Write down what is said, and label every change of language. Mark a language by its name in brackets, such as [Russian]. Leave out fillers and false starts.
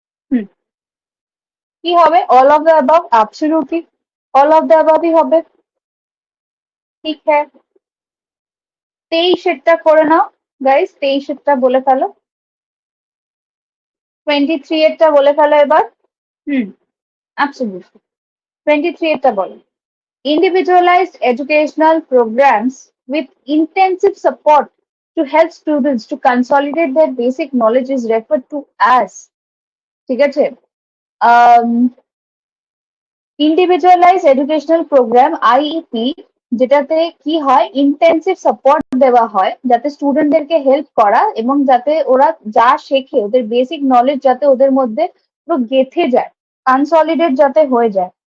[Bangla] হুম, কি হবে, [English] All of the above, absolutely all of the অ্যাবাভই হবে। [Bangla] ঠিক হ্যাঁ, 23-এরটা করে নাও গাইস, 23-এরটা বলে ফেলো। 23-এরটা বলে ফেলো এবার। হুম, অ্যাবসলিউটলি। 23 এটা বলো। [English] Individualized educational programs with intensive support to help students to consolidate their basic knowledge is referred to as, [Bangla] ঠিক আছে? um, individualise educational programme IEP, যেটাতে কি হয় ইন্টেন্সিভ সাপোর্ট দেওয়া হয় যাতে স্টুডেন্টদেরকে হেল্প করা এবং যাতে ওরা যা শেখে ওদের বেসিক নলেজ যাতে ওদের মধ্যে পুরো গেঁথে যায়, কনসলিডেট যাতে হয়ে যায়।